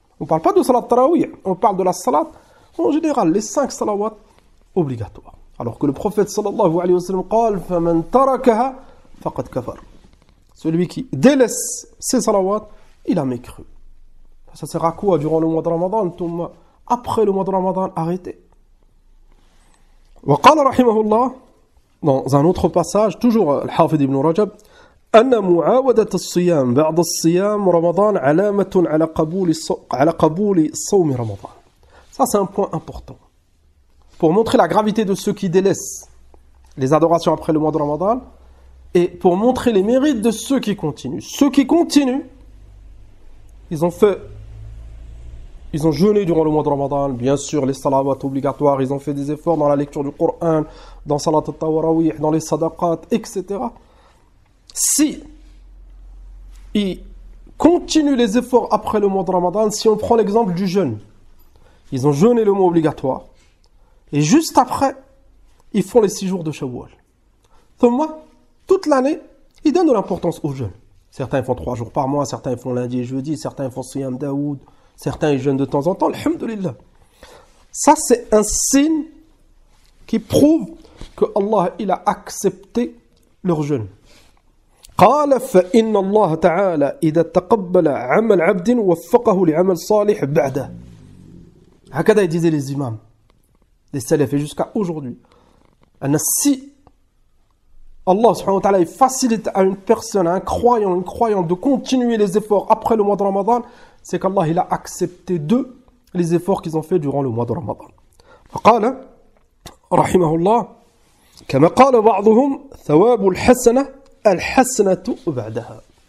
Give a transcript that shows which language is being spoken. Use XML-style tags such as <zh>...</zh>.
<fr>On ne parle pas de salat tarawih, on parle de la salat en général, les 5 salawats obligatoires. Alors que le prophète sallallahu alayhi wa sallam</fr> <ar>قال فمن تركها فقد كفر.</ar> <fr>Celui qui délaisse ces salawats, il a mécru. Ça sert à quoi durant le mois de Ramadan, après le mois de Ramadan, arrêtez.</fr> <ar>وقال رحمه الله</ar> <fr>dans un autre passage, toujours</fr> <ar>الحافظ ابن رجب أن معاودة الصيام بعد الصيام رمضان علامة على قبول صوم رمضان.</ar> <fr>Ça c'est un point important. Pour montrer la gravité de ceux qui délaissent les adorations après le mois de Ramadan et pour montrer les mérites de ceux qui continuent. Ceux qui continuent, ils ont jeûné durant le mois de Ramadan, bien sûr les salawats obligatoires, ils ont fait des efforts dans la lecture du Coran, dans salat al-tawarawih, dans les sadaqat, etc. Si ils continuent les efforts après le mois de Ramadan, si on prend l'exemple du jeûne, ils ont jeûné le mois obligatoire, et juste après, ils font les 6 jours de Shawwal. Toute l'année, ils donnent de l'importance au jeûne. Certains font 3 jours par mois, certains font lundi et jeudi, certains font Siyam Daoud, certains ils jeûnent de temps en temps, alhamdulillah. Ça, c'est un signe qui prouve que Allah il a accepté leur jeûne.</fr> <ar>قال فإن الله تعالى إذا تقبل عمل عبد وفقه لعمل صالح بعده. هكذا</ar> <fr>disaient les imams, les salafs, et jusqu'à aujourd'hui. Si Allah subhanahu wa ta'ala facilite à une personne, à un croyant, une croyante de continuer les efforts après le mois de Ramadan, c'est qu'Allah il a accepté d'eux les efforts qu'ils ont fait durant le mois de Ramadan.</fr> <ar>فقال رحمه الله كما قال بعضهم ثواب الحسنة الحسنة بعدها.</ar>